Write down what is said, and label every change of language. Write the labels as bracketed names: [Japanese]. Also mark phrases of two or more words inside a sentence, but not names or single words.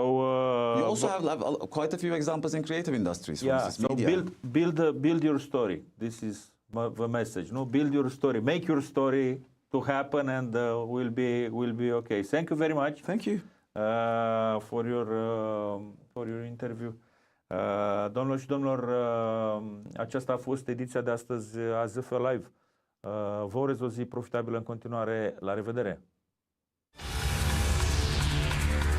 [English] you also have quite a few examples in creative industries. For instance, so media. build your story. This is the message. No, build your story. Make your story to happen, and we'll be okay. Thank you very much. Thank you for your interview. [Romanian] Domnilor și domnilor, aceasta a fost ediția de astăzi a ZF Live. Vă urez o zi profitabilă în continuare. La revedere!